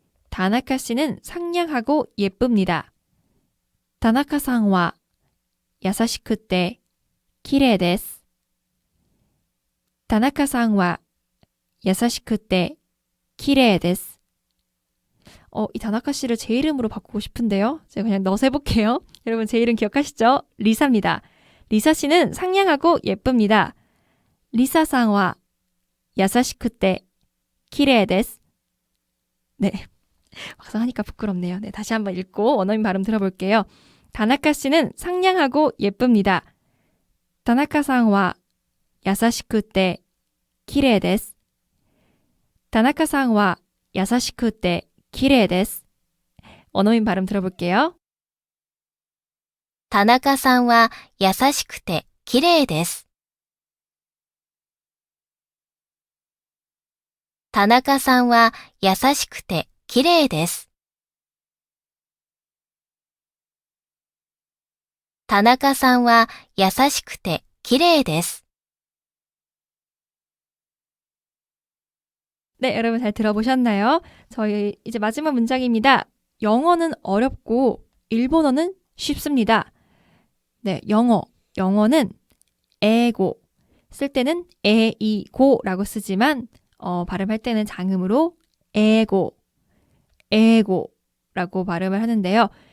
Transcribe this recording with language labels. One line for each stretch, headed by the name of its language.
Korean: 다나카 씨는 상냥하고 예쁩니다.
Japanese: 田中さんは優しくて綺麗です。田中さんは優しくて綺麗です。
Korean: 이 다나카 씨를 제 이름으로 바꾸고 싶은데요. 제가 그냥 넣어서 해볼게요. 여러분 제 이름 기억하시죠? 리사입니다. 리사 씨는 상냥하고 예쁩니다.
Japanese: 리사さんは優しくて綺麗です。
Korean: 네, 막상 하니까 부끄럽네요. 네, 다시 한번 읽고 원어민 발음 들어볼게요. 다나카 씨는 상냥하고 예쁩니다.
Japanese: 다나카さんは優しくて綺麗です。 다나카さんは優しくて綺麗です。
Korean: 원어민 발음 들어볼게요.
Japanese: 田中さんは優しくて綺麗です。田中さんは優しくて綺麗です。田中さんは優しくて綺麗です。
Korean: 네, 여러분 잘 들어보셨나요? 저희 이제 마지막 문장입니다. 영어는 어렵고 일본어는 쉽습니다. 네, 영어는 에고 쓸 때는 에이고라고 쓰지만 발음할 때는 장음으로 에고라고 발음을 하는데요.